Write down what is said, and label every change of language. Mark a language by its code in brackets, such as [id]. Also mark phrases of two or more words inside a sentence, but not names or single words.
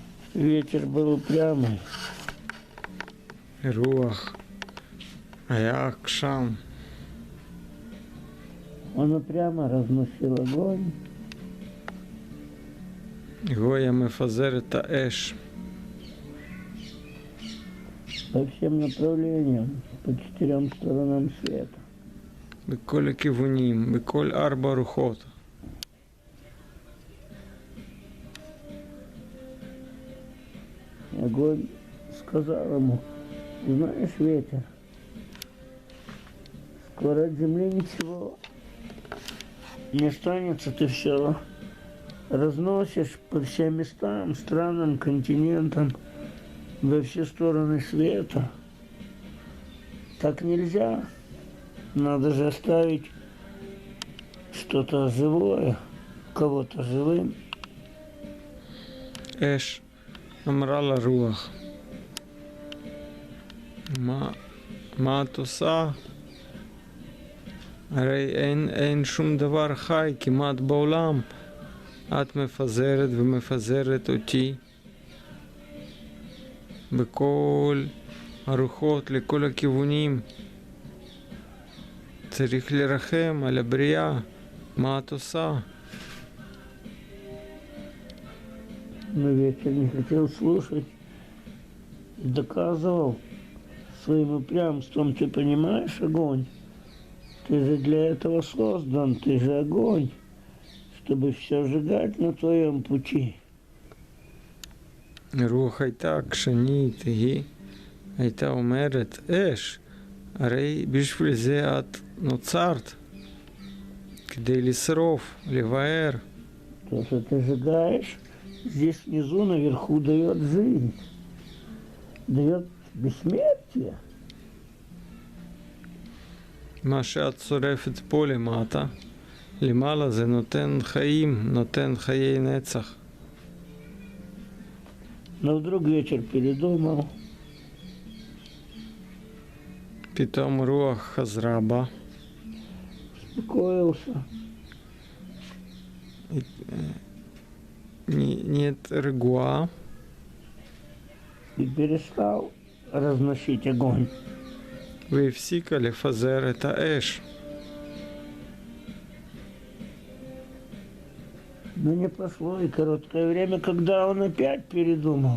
[ru] Ветер был упрямый. [he] רוח היה עקשן. [ru] Он упрямо разносил огонь. [he] הוא היה מפזר את האש [ru] По всем направлениям, по 4 сторонам света. [he] בכל הכיוונים, בכל 4 רוחות. [ru] И огонь сказал ему: знаешь, ветер, скоро от земли ничего не останется, ты все разносишь по всем местам, странам, континентам, во все стороны света. Так нельзя. Надо же оставить что-то живое, кого-то живым. [he] אש אמרה לרוח, מה את עושה? הרי אין שום דבר חי כמעט בעולם. את מפזרת ומפזרת אותי בכל הרוחות, לכל הכיוונים. צריך לרחם על הבריאה. מה את עושה? [ru] Но ветер не хотел слушать, доказывал своим упрямством: ты понимаешь, огонь, ты же для этого создан, ты же огонь, чтобы все сжигать на твоем пути. [he] רוח הייתה עקשנית, היא הייתה אומרת, אש, הרי בשביל זה את נוצרת, כדי לשרוף, לבאר. [ru] То, что ты сжигаешь, здесь внизу, наверху дает жизнь, дает бессмертие. [he] מה שאת שורפת פה למטה, למעלה זה נותן חיים, נותן חיי נצח. [ru] Но вдруг ветер передумал. [he] פתאום רוח חזרה בה, [ru] Успокоился. [he] נהיית רגועה, [ru] И перестал разносить огонь. [he] והפסיקה לפזר את האש. [ru] Но не прошло и короткое время, когда он опять передумал.